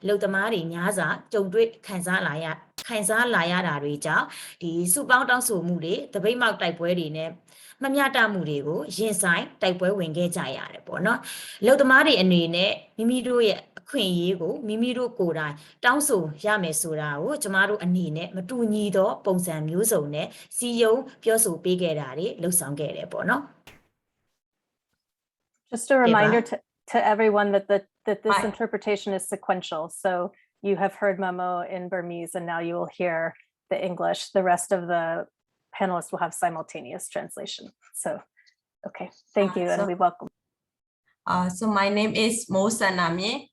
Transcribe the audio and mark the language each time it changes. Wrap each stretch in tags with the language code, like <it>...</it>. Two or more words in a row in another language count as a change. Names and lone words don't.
<my>လုပ်သမားတွေများစွာကြုံတွေ့ခံစားလာရတာတွေကြောင့်ဒီစုပေါင်းတောင်းဆိုမှုတွေတပိတ်မောက်တိုက်ပွဲတွေနဲ့မမျှတမှုတွေကိုရင်ဆိုင်တိုက်ပွဲဝင်ခဲ့ကြရတယ်ပေါ့နော်အလုပ်သမားတွေအနေနဲ့မိမိတို့ရဲ့အခွင့်အရေးကိုမိမိတို့ကိုယ်တိုင်တောင်းဆိုရမယ်ဆိုတာကိုကျမတို့အနေနဲ့မတူညီသောပုံစံမျိုးစုံနဲ့စီယုံပြောဆိုပေးခဲ့တာတွေလှုပ်ဆောင်ခဲ့တယ်ပေါ့နော်</my> <en>Just a reminder to everyone that this Right. interpretation is sequential. So you have heard Momo in Burmese and now you will hear the English. The rest of the panelists will have simultaneous translation. So, okay, thank you and we welcome. So my name is Musa Namie.</en>